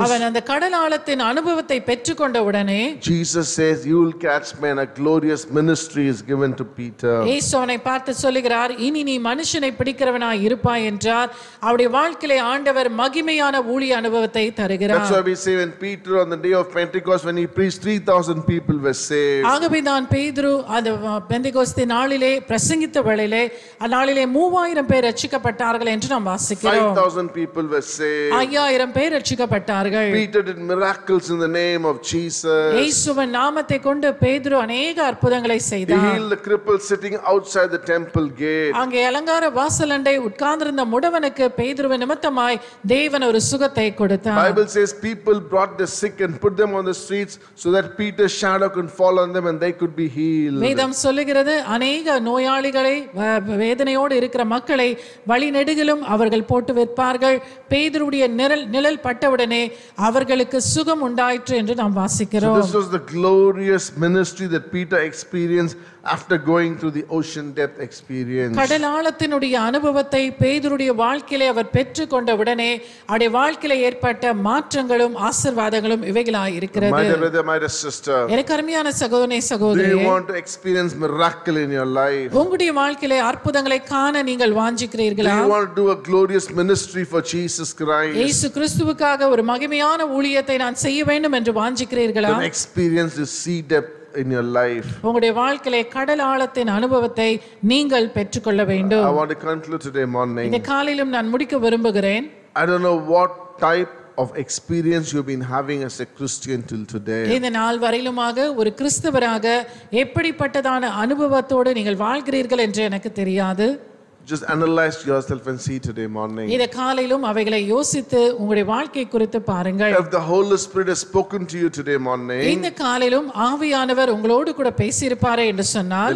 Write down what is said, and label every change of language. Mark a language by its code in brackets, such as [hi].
[ta] அவன் அந்த கடல் ஆழத்தின் அனுபவத்தை பெற்றுக்கொண்ட உடனே [en] Jesus says, you will catch men. A glorious ministry is given to Peter. [ta] இயேசு அவனை பார்த்து சொல்லுகிறார், இனி நீ மனுஷனை பிடிக்கிறவனாய் இருப்பாய் என்றார். அவருடைய வாழ்க்கையிலே ஆண்டவர் மகிமையான ஊழிய அனுபவத்தை [en] That's [ta] தருகிறார். [en] why we say when Peter on the day of Pentecost, when he preached, 3,000 people were saved. [ta] ஆகவே தான் பேதுரு அந்த பெந்தெகோஸ்தே நாளிலே பிரசங்கித்த வேளையிலே அந்நாளிலே 3000 பேர் ரட்சிக்கப்பட்டார்கள் என்று நாம் வாசிக்கிறோம். [en] 5,000 people were saved. [ta] 5000 பேர் ரட்சிக்கப்பட்டார்கள். [en] Peter did miracles in the name of Jesus. [ta] இயேசுவின் நாமத்தை கொண்டு பேதுரு அநேக அற்புதங்களை [en] He [ta] செய்தார். [en] healed the cripple sitting outside the temple gate. [ta] அங்கே அலங்கார வாசலண்டை உட்கார்ந்திருந்த முடவனுக்கு பேதுருவின் நிமித்தமாய் தேவன் ஒரு சுகத்தை கொடுத்தார். [en] Bible says people brought the sick and put them on the streets so that Peter's shadow could fall on them and they could be healed. [ta] வேதம் சொல்லுகிறது, அநேக நோயாளிகளை வேதனையோடு இருக்கிற மக்களை வழி நெடுகிலும் அவர்கள் போட்டு வைப்பார்கள். பேதுருடைய நிழல் பட்டவுடனே அவர்களுக்கு சுகம் உண்டாயிற்று என்று நாம் [en] So [ta] வாசிக்கிறோம். [en] this was the glorious ministry that Peter experienced after going through the ocean depth experience. [ta] கடல் ஆழத்தினுடைய அனுபவத்தை பேதுருடைய வாழ்க்கையிலே அவர் பெற்றுக்கொண்ட உடனே அவருடைய வாழ்க்கையில ஏற்பட்ட மாற்றங்களும் ஆசீர்வாதங்களும் இவைகளாய் இருக்கிறது. [en] My dear brother, my dear sister, [ta] எனக்கு அருமையான சகோதரனே [en] do [ta] சகோதரியே, [en] you want to experience miracle in your life? [ta] உங்களுடைய வாழ்க்கையிலே அற்புதங்களை காண நீங்கள் [en] Do [ta] வாஞ்சிக்கிறீர்களா? [en] you want to do a glorious ministry for Jesus Christ? [ta] இயேசு கிறிஸ்துவுக்காக ஒரு மகிமையான ஊழியத்தை நான் செய்ய வேண்டும் என்று வாஞ்சிக்கிறீர்களா? [en] Then experience the sea depth in your life. [ta] உங்களுடைய வாழ்க்கையிலே கடல் ஆழத்தின் அனுபவத்தை நீங்கள் பெற்றுக்கொள்ள வேண்டும். [en] I want to conclude today morning. [ta] இந்த காலையிலும் நான் முடிக்க விரும்புகிறேன். [en] I don't know what type of experience you've been having as a Christian till today. [ta] இந்த நாள் வரையிலுமாக ஒரு கிறிஸ்தவராக எப்படிப்பட்டதான அனுபவத்தோடு நீங்கள் வாழ்கிறீர்கள் என்று எனக்கு தெரியாது. [en] Just analyze yourself and see today morning. [ta] இந்த காலையிலும் அவைகளை யோசித்து உங்களுடைய வாழ்க்கை குறித்து பாருங்கள். [en] If the Holy Spirit has spoken to you today morning, [ta] இந்த காலையிலும் ஆவியானவர் உங்களோடு கூட பேசியிருப்பாரே என்று சொன்னால்,